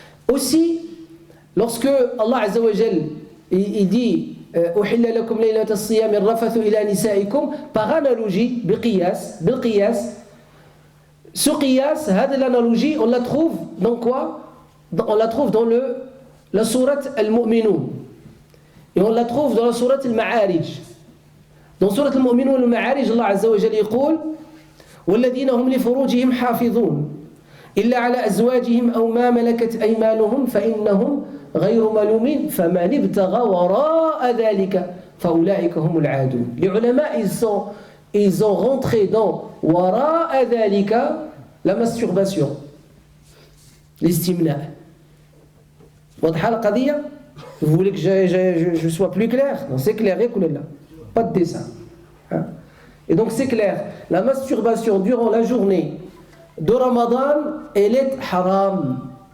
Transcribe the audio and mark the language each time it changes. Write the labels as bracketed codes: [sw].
[fr] Aussi, lorsque Allah Azza wa Jal il dit [ar] أحل لكم ليلة الصيام الرفث إلى نسائكم [fr] par analogie بالقياس. Ce qiyas, [ar] هذه [fr] l'analogie, on la trouve dans quoi? On la trouve dans la sourate Al-Mu'minun. Et on la trouve dans la sourate Al-Ma'arij. Dans sourate Al-Mu'minun Al-Ma'arij, Allah Azza wa Jal [ar] يقول والذين هم لفروجهم حافظون إلا على أزواجهم أو ما ملكت أيمانهم فإنهم غير ملومين فمن ابتغى وراء ذلك فأولئك هم العادون. [fr] Les ulama, ils ont rentré dans [ar] وراء ذلك [fr] la masturbation, l'estimna. [ar] واضحة القضية؟ [fr] Vous voulez que je sois plus clair? Non, c'est clair, pas de dessin. Hein? Et donc c'est clair, la masturbation durant la journée de Ramadan, elle est haram.